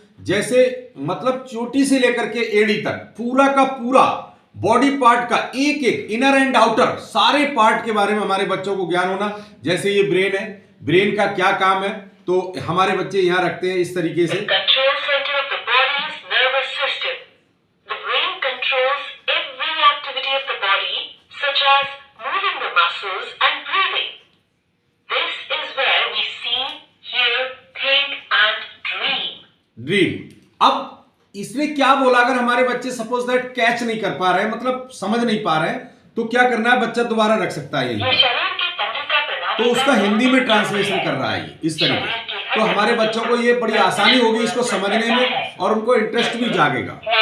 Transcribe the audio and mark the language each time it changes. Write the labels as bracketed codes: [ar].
[hi] जैसे मतलब चोटी से लेकर के एड़ी तक पूरा का पूरा बॉडी पार्ट का एक एक इनर एंड आउटर सारे पार्ट के बारे में हमारे बच्चों को ज्ञान होना। जैसे ये ब्रेन है, ब्रेन का क्या काम है तो हमारे बच्चे यहां रखते हैं इस तरीके से। [en] control center of the body's nervous system. The brain controls every activity of the body, such as moving the muscles and breathing. This is where we see, hear, think and dream. Dream. [hi] अब इसने क्या बोला, अगर हमारे बच्चे suppose that catch नहीं कर पा रहे हैं, मतलब समझ नहीं पा रहे हैं, तो क्या करना है, बच्चा दोबारा रख सकता है ये यही, शरीर की तंत्रिका प्रणाली तो उसका हिंदी में ट्रांसलेशन कर रहा है ये इस तरीके। तो हमारे बच्चों को ये बड़ी आसानी होगी इसको समझने में और उनको इंटरेस्ट भी जागेगा।